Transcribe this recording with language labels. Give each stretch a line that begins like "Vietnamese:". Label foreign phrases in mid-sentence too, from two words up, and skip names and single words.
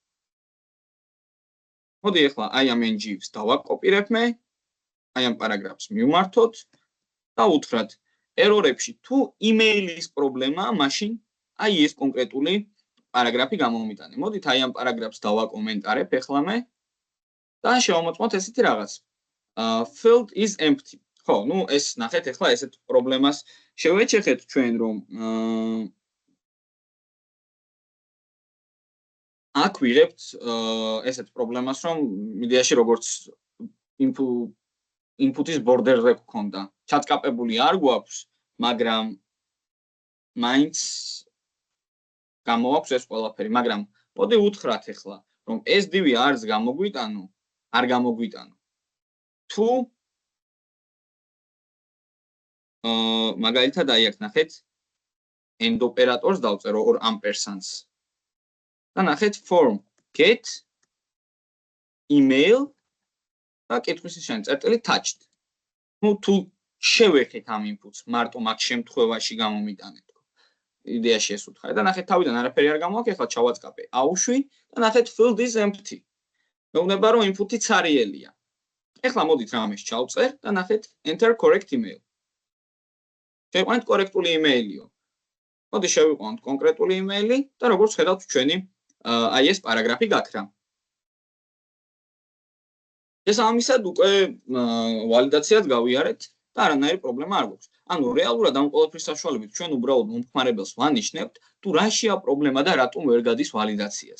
Georgian: მოდი ახლა აი ამ ng-ს დავაკოპირებ მე, აი ამ პარაგრაფს მივმართოთ და უთხრათ error-ებში თუ email-ის პრობლემაა, მაშინ აი ეს კონკრეტული პარაგრაფი გამომიტანე. მოდით აი ამ პარაგრაფს დავაკომენტარებ ახლა მე და შევამოწმოთ ესეთი რაღაც.
English: Field is empty.
Georgian: ხო, ნუ ეს ნახეთ ახლა ესეთ პრობლემას შევეჩეხეთ ჩვენ რომ აქ ვიღებთ ესეთ პრობლემას რომ იდეაში როგორც
English: input-ის border-ზე
Georgian: გქონდა. ჩატკაპებული არ გვაქვს, მაგრამ მაინც გამოაქვს ეს ყველაფერი, მაგრამ მოდი უთხრათ ახლა, რომ ეს divი არც გამოგვიტანო, არ გამოგვიტანო. თუ მაგალითად აი აქ ნახეთ end ოპერატორს დავწერო or ampersand-ს. და ნახეთ
English: form get email
Georgian: და კითხვის ნიშანი წერტილი touched. ნუ თუ შევეხეთ ამ inputs, მარტო მაგ შემთხვევაში გამომიტანეთ. იდეაში ეს უთხარი და ნახეთ თავიდან არაფერი არ გამოაქვს, ახლა ჩავაწყაპე აუშვი და ნახეთ
English: field is empty.
Georgian: მეუბნება რომ input-ი ცარიელია. ახლა მოდით რამეს ჩავწერ და ნახეთ
English: enter correct email.
Georgian: შევყვანეთ კორექტული email-იო. მოდი შევიყვანოთ კონკრეტული იმეილი და როგორც ხედავთ ჩვენი აი ეს პარაგრაფი გაქრა. შესაბამისად უკვე ვალიდაციად გავიარეთ და არანაირი პრობლემა არ გვაქვს. ანუ რეალურად ამ ყველაფრის საშუალებით ჩვენ უბრალოდ მომხმარებელს ვანიშნებთ თუ რაშია პრობლემა და რატომ ვერ გადის ვალიდაციას.